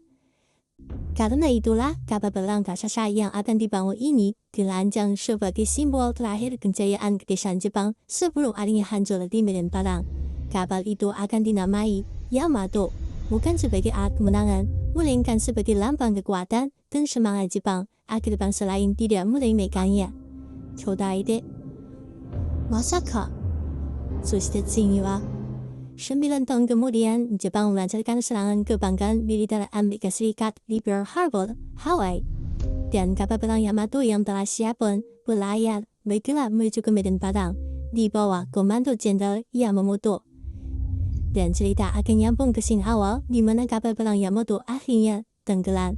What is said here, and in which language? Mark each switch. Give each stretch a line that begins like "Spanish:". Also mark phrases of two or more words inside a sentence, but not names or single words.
Indonesian: Karena itulah, kapal perang raksasa yang akan dibangun ini dirancang sebagai simbol terakhir kejayaan Kekaisaran Jepang sebelum akhirnya hancur di medan perang. Kapal itu akan dinamai Yamato, bukan sebagai alat kemenangan, melainkan sebagai lambang kekuatan dan semangat Jepang agar bangsa lain tidak meremehkannya. Chodai de Masaka.
Japanese: そしてついには
Indonesian: 9 tahun kemudian, Jepang melancarkan serangan ke pangkalan militer Amerika Serikat di Pearl Harbor, Hawaii. Dan kapal perang Yamato yang telah siap pun berlayar bergerak menuju ke medan perang di bawah komando Jenderal Yamamoto. Dan cerita akan nyambung ke scene awal di mana kapal perang Yamato akhirnya tenggelam.